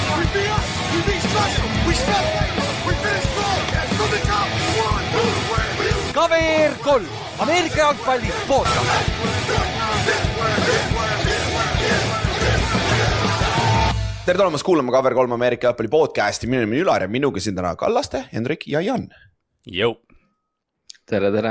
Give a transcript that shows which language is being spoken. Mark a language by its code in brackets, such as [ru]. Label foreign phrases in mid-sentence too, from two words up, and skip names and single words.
[en] be us. We beat special. We step back. We finish strong. From the top. 1, 2, 3. [et] KVR 3, Ameerika jalgpalli podcast. Tere tulemast kuulama KVR 3 Ameerika jalgpalli podcasti. Minu nimi Ülar ja minuga siin täna Kallaste, Hendrik ja Jan. Jõu. Tere.